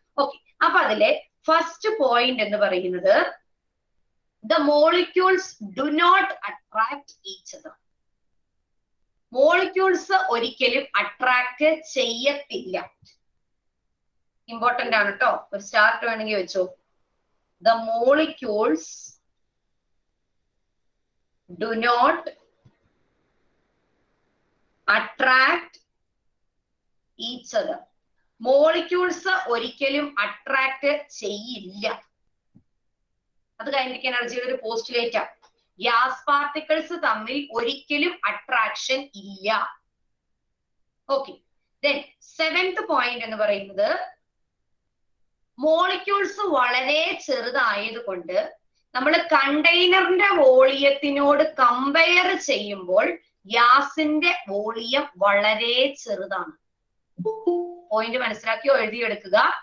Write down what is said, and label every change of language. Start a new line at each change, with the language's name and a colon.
Malayalam: Okay, അപ്പൊ അതിലെ first point എന്ന് പറയുന്നത്
English: the molecules do not attract each other.
Malayalam: Molecules ഒരിക്കലും അട്രാക്ട് ചെയ്യത്തില്ല. ഇമ്പോർട്ടന്റ് ആണ് കേട്ടോ. ഒരു സ്റ്റാർട്ട് വേണമെങ്കിൽ വെച്ചോ.
English: The molecules do not attract each other.
Malayalam: Molecules ഒരിക്കലും അട്രാക്ട് ചെയ്യില്ല. അത് കൈനറ്റിക് എനർജിയുടെ ഒരു പോസ്റ്റുലേറ്റാ. ഗ്യാസ് പാർട്ടിക്കിൾസ് തമ്മിൽ ഒരിക്കലും അട്രാക്ഷൻ ഇല്ല. ഓക്കെ, ദെൻ 7th പോയിന്റ് എന്ന് പറയുന്നത് മോളിക്യൂൾസ് വളരെ ചെറുതായതുകൊണ്ട് നമ്മൾ കണ്ടെയ്നറിന്റെ വോളിയത്തിനോട് കമ്പയർ ചെയ്യുമ്പോൾ ഗ്യാസിന്റെ വോളിയം വളരെ ചെറുതാണ്. പോയിന്റ് മനസ്സിലാക്കിയോ? എഴുതിയെടുക്കുക.